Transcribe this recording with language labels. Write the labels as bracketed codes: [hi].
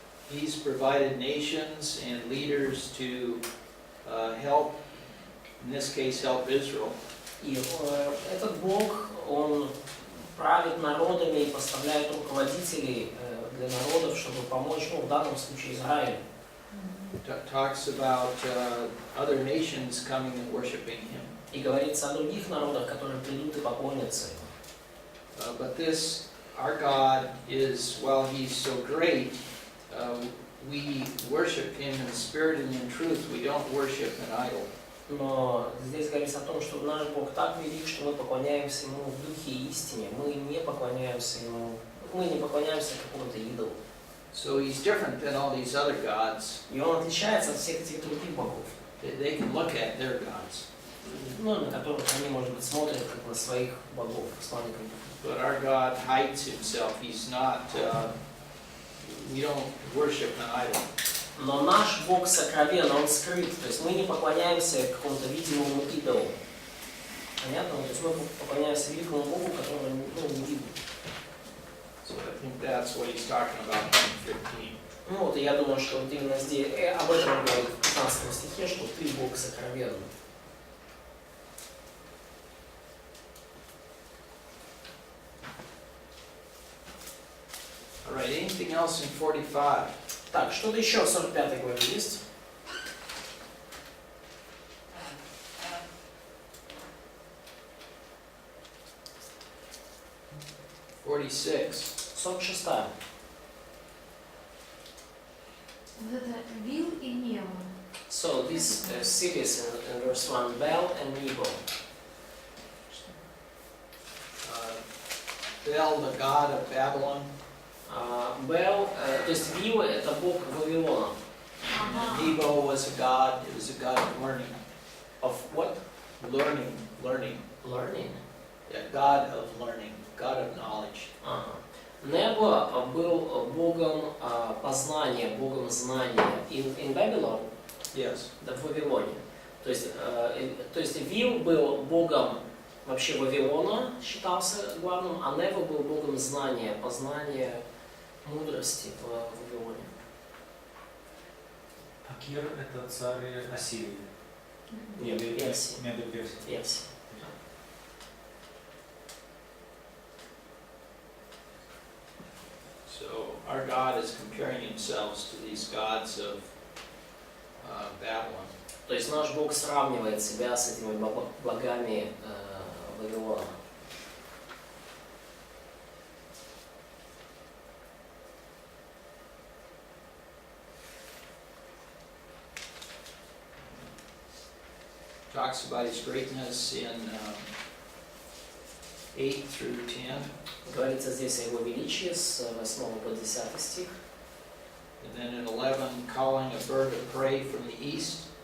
[en] He's provided nations and leaders to help, in this case, help Israel. [ru] И этот Бог, Он правит народами и поставляет руководителей для народов, чтобы помочь, ну, в данном случае, Израилю. [en] Talks about other nations coming and worshiping Him. [ru] И говорится о других народах, которые придут и поклонятся Ему. [en] But this, our God is, while He's so great, we worship Him in spirit and in truth. We don't worship an idol. [ru] Но здесь говорится о том, что наш Бог так велик, что мы поклоняемся Ему в духе и истине. Мы не поклоняемся Ему, мы не поклоняемся какому-то идолу. [en] So He's different than all these other gods. [ru] И Он отличается от всех этих других богов, [en] They can look at their gods. [ru] ну, на которых они, может быть, смотрят как на своих богов с маленькой буквы. [en] But our God hides Himself. He's not, we don't worship an idol. [ru] Но наш Бог сокровен, Он скрыт, то есть мы не поклоняемся какому-то видимому идолу. Понятно? То есть мы поклоняемся великому Богу, которого, ну, не видно. [en] So I think that's what He's talking about in 15. [ru] Ну вот, и я думаю, что вот именно здесь, об этом он говорит в 15 стихе, что ты Бог сокровенный. [en] All right, anything else in 45? [ru] Так, что-то еще в 45 главе есть? [en] Or 46. [ru] 46. Вот это Вил и Нева. [en] So these cities in verse 1, Bel and Nebo. Bel, the god of Babylon. [ru] Бел, то есть Вил это бог Вавилона. Ага. [en] Nebo was a god, it was a god of learning. Of what? Learning. Learning. Yeah, god of learning, god of knowledge. Ага. [ru] Небо был богом познания, богом знания. [en] In Babylon, Yes. [ru] да, в Вавилоне. То есть Вил был богом вообще Вавилона, считался главным, а Нево был богом знания, познания, мудрости в Вавилоне. Акир — это царь Ассирии. Нет, Персии. Медоперсии. Персии. [en] So our God is comparing Himself to these gods of Babylon. [ru] То есть наш Бог сравнивает себя с этими богами Вавилона. [en] Talks about His greatness in 8 through 10. [ru] Говорится здесь о Его величии с 8 по 10 стих. [en] And then in 11, calling a bird of prey from the east.